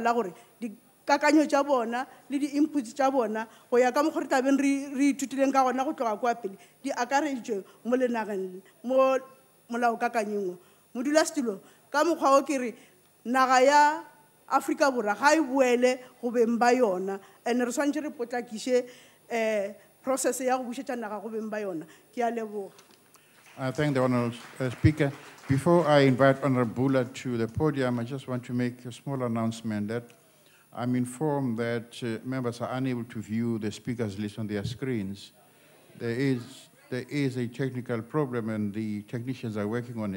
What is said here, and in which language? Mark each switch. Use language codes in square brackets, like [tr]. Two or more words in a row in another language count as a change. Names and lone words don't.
[nso] la gore dikakanyo tša bona le di-inputs tša bona go ya ka mokgwa re tlabeng re ithutileng ka gona go tloga kwa pele di akaretšwe mo lenageng mo molaokakanyeng modulasetulo ka mokgwa o ke re naga ya Afrika Borwa ga e boele go beng ba yona and re swantse re potlakiše process ya go bušetša naga go beng ba yona ke a leboga. [en] I thank the Honourable Speaker. Before I invite Honourable Bula to the podium, I just want to make a small announcement that I'm informed that members are unable to view the speakers list on their screens. There is a technical problem and the technicians are working on it.